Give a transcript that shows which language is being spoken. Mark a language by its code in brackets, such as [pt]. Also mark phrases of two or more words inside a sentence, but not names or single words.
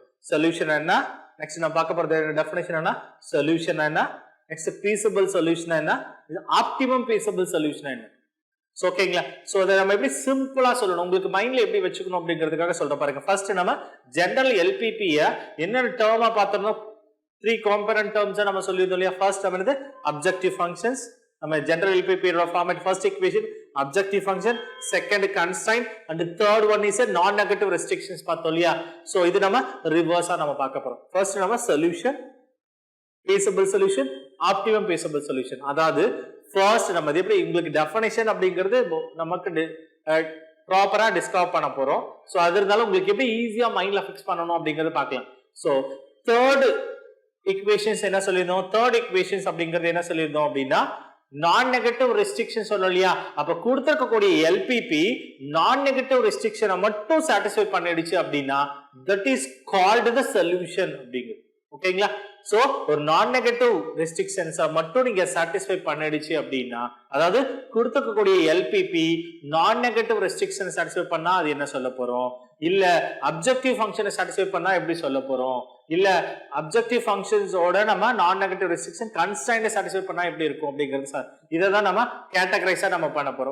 [ta] சொல்யூஷன் என்ன, நெக்ஸ்ட் நம்ம பார்க்க போறது டெஃபினிஷன் என்ன, சொல்யூஷன் என்ன, [en] next feasible solution [ta] என்ன, [en] optimum feasible solution [ta] என்ன. ஸோ ஓகேங்களா, ஸோ அதை நம்ம எப்படி சிம்பிளா சொல்லணும் உங்களுக்கு மைண்ட்ல எப்படி வச்சுக்கணும் அப்படிங்கிறதுக்காக சொல்ற பாருங்க. ஃபர்ஸ்ட் நம்ம [en] general LPP [ta] என்னென்ன டேர்மா பார்த்தோம்னா 3 [en] component terms [ta] நம்ம சொல்லியிருந்தோம் இல்லையா. [en] ஃபர்ஸ்ட் நம்ம objective functions, நம்ம general LPP format first equation objective function, second constraint and third one is a non negative restrictions [ta] பார்த்தோம் இல்லையா. [en] so [ta] இது நம்ம reverse நம்ம பார்க்க போறோம். [en] first நம்ம solution, feasible solution, optimum feasible solution. [ta] அதாவது first நம்ம இது எப்படி உங்களுக்கு definition அப்படிங்கிறது நமக்கு [en] properly discover [ta] பண்ண போறோம். சோ அது இருந்தாலும் உங்களுக்கு எப்படி [en] easy mind fix [ta] பண்ணனும் அப்படிங்கறது பார்க்கலாம். சோ [en] third equations [ta] என்ன சொல்லிருந்தோம், [en] third equations [ta] அப்படிங்கிறது என்ன சொல்லிருந்தோம் அப்படின்னா [en] non negative restriction [ta] சொல்லணும் இல்லையா. அப்ப கொடுத்திருக்கக்கூடிய LPP [en] non negative restriction [ta] மட்டும் சாட்டிஸ்ஃபை பண்ணிடுச்சு அப்படின்னா [en] that is called the solution [ta] அப்படிங்கிறது. ஓகேங்களா. சோ ஒரு [en] non negative restrictions [ta] மட்டும் நீங்க சாட்டிஸ்ஃபை பண்ணிடுச்சு அப்படின்னா, அதாவது கொடுத்திருக்கக்கூடிய LPP [en] non negative restriction satisfy [ta] பண்ணா அது என்ன சொல்ல போறோம், இல்ல [en] objective function satisfy [ta] பண்ணா எப்படி சொல்ல போறோம், இல்ல [en] objective functions [ta] நம்ம [en] non negative restriction constraint satisfy [ta] பண்ணா எப்படி இருக்கும் அப்படிங்கிறது சார் இதை தான் நம்ம கேட்டகரைஸா நம்ம பண்ண போறோம்.